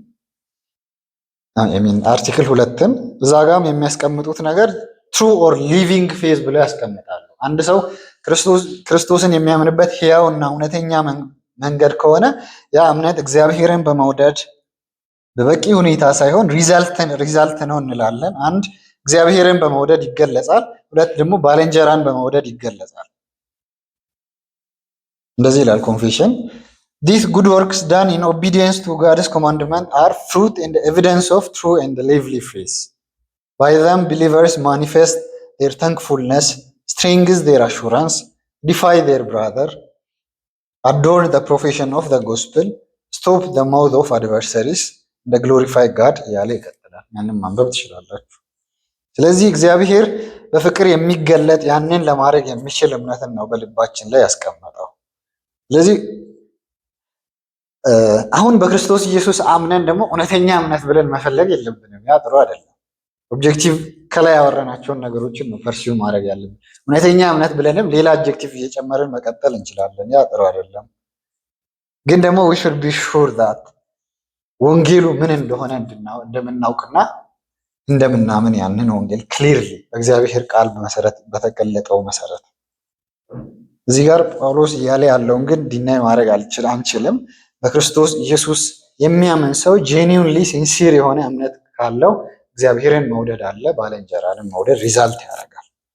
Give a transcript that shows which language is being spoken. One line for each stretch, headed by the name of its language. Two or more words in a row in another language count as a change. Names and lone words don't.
Amharic: አርቲክል 2ን እዛ ጋም የሚያስቀምጡት ነገር
English: true or living faith
Amharic: ብለው ያስቀምጣሉ። አንድ ሰው ክርስቶስን የሚያምንበት ሕያው እና እውነተኛ መንገድ ከሆነ ያ እምነት እግዚአብሔርን በመውደድ በበቂ ሁኔታ ሳይሆን ሪዛልት ነው እንላለን። አንድ እግዚአብሔርን በመውደድ ይገለጻል። ሁለት ደግሞ ባልንጀራን በመውደድ ይገለጻል። እንደዚህ ይላል ኮንፌሽን
English: These good works done in obedience to God's commandment are fruit and evidence of true and lively faith. By them believers manifest their thankfulness, strengthen their assurance, defy their brother, adorn the profession of the gospel, stop the mouth of adversaries, and glorify God
Amharic: እያለ ይቀጥላል። ያንን ማንበብ ትችላላችሁ። ስለዚህ እግዚአብሔር በፍቅር የሚገለጥ ያንን ለማድረግ የሚችል እምነትን ነው በልባችን ላይ ያስቀመጠው። ስለዚህ አሁን በክርስቶስ ኢየሱስ አምነን ደግሞ እውነተኛ እምነት ብለን መፈለግ የለብንም። ያ ጥሩ አይደለም። ኦብጀክቲቭ ከላይ ያወራናቸውን ነገሮችን ነው ፐርሲው ማድረግ ያለብን። እውነተኛ እምነት ብለንም ሌላ ኦብጀክቲቭ እየጨመርን መቀጠል እንችላለን። ያ ጥሩ አይደለም። ግን ደግሞ
English: we should be sure that
Amharic: ወንጌሉ ምን እንደሆነ እንደምናውቅና እንደምናምን ያንን ወንጌል ክሊርሊ በእግዚአብሔር ቃል መሰረት በተገለጠው መሰረት እዚህ ጋር ጳውሎስ እያለ ያለውን ግን ዲናይ ማድረግ አንችልም። በክርስቶስ ኢየሱስ የሚያምን ሰው
English: genuinely sincere
Amharic: የሆነ እምነት ካለው እግዚአብሔርን መውደድ አለ፣ ባልንጀራንን መውደድ ሪዛልት ያደርጋል።